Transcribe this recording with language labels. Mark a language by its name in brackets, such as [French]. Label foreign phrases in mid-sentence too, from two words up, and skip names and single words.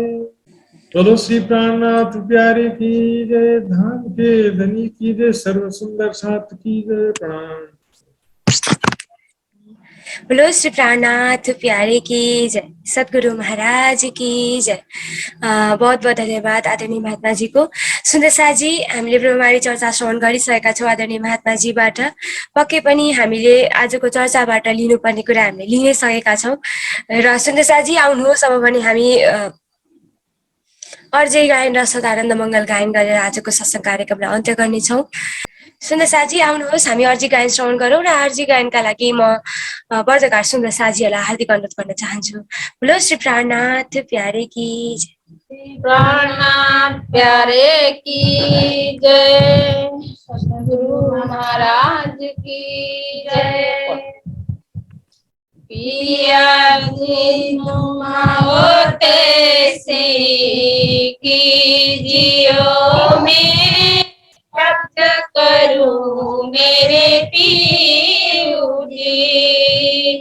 [Hindi] बोलो श्री प्राणनाथ प्यारे की जय, धाम के धनी की जय, सर्व सुंदर साथ की जय। प्रणाम। बोलो श्री प्राणनाथ प्यारे की जय, सद्गुरु महाराज की जय। बहुत बहुत धन्यवाद [Nepali] आदरणीय महात्माजीको। सुन्दरसाजी, हामीले ब्रह्मवाणी चर्चा श्रवण गरिसकेका छौँ आदरणीय महात्माजीबाट। पक्कै पनि हामीले आजको चर्चाबाट लिनुपर्ने कुरा हामीले लिनै सकेका छौँ। र सुन्दरसाजी आउनुहोस्, अब भने हामी अर्जय गायन र सदानन्द मङ्गल गायन गरेर आजको सत्सङ्ग कार्यक्रमलाई अन्त्य गर्नेछौँ। सुन्दरसाजी आउनुहोस्, हामी अर्जी गायन श्रवण गरौँ र अर्जी गायनका लागि म वर्धकार सुन्दर साजीहरूलाई हार्दिक अनुरोध गर्न चाहन्छु। [Hindi] बोलो श्री प्राणनाथ प्यारे की जय। प्राणनाथ प्यारे की जय, सद्गुरु महाराज की जय। पिया जी तुम होते से कीजियो, मैं भक्त करूं मेरे पीऊ जी।